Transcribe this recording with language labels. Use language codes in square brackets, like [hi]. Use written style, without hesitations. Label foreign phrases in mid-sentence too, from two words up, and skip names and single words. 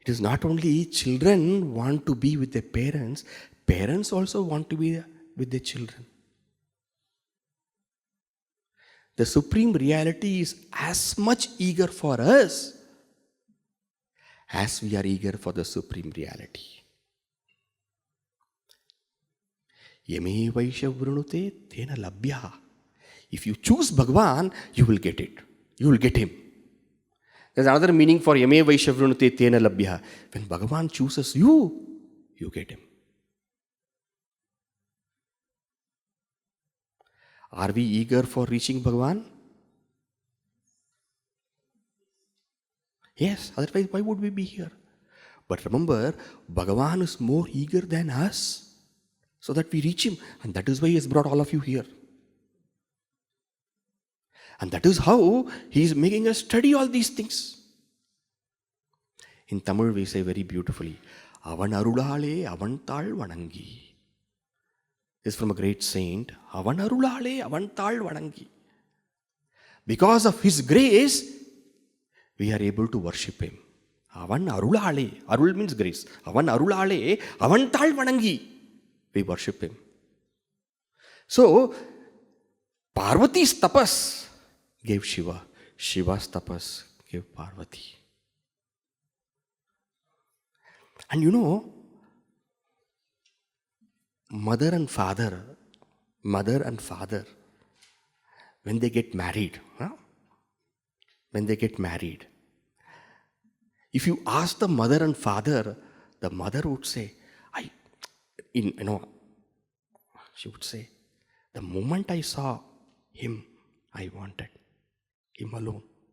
[en] It is not only children want to be with their parents, parents also want to be with their children. The Supreme Reality is as much eager for us as we are eager for the Supreme Reality. [sa] यमेव एष वृणुते तेन लभ्यः. [en] If you choose Bhagavan, you will get it. You will get him. There's another meaning for [sa] यमेव एष वृणुते तेन लभ्यः. [en] When Bhagavan chooses you, you get him. Are we eager for reaching Bhagavan? Yes, otherwise why would we be here? But remember, Bhagavan is more eager than us, so that we reach him. And that is why he has brought all of you here. And that is how he is making us study all these things. In Tamil we say very beautifully, [ta] அவன் அருளாலே அவன்தாள் வணங்கி. [en] This is from a great saint, [ta] அவன் அருளாலே அவன்தாள் வணங்கி. [en] Because of his grace, we are able to worship him. [ta] அவன் அருளாலே, [en] arul means grace. [ta] அவன் அருளாலே அவன்தாள் வணங்கி. [en] We worship him. So, Parvati's tapas gave Shiva. Shiva's tapas gave Parvati. And you know, mother and father, when they get married, if you ask the mother and father, the mother would say, she would say, the moment I saw him, I wanted him alone.